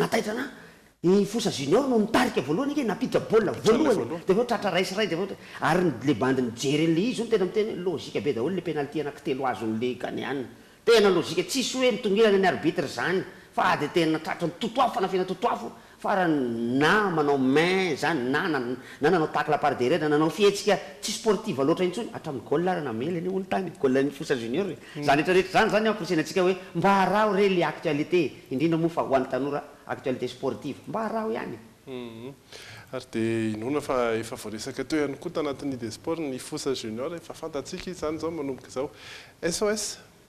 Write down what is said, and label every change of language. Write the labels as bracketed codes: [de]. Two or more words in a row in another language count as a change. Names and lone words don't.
[mg] nataitra na Fossa Junior no nitarika voalohany ke napiditra baolina voalohany de tratra ray sy ray de ary le bandy nijery an'le izy tena miteny logika be daholo le penalty anankitelo azon'le Ghanéenne tena logika tsisy hoe mitongilana ny arbitre zany fa de tena tratra ny totoafo fanafina totoafo fa na manao main zany na nanao [fr] tacle par derrière [mg] na nanao fihetsika tsy sportive loatra intsony hatramin'ny goal ary namela ny olo tany goal-ny Fossa Junior zany rehetrarehetra zany ampiresenantsika hoe mba harao re le actualité indrindra moa fa ho an'ny tanora [fr] actualité sportive [mg] mba harao ihany ary de inona fa efa voaresaka teo ihany koa tanatin'ny de sport ny Fossa Junior efa fantatsika izy zany zao manomboka zao SOS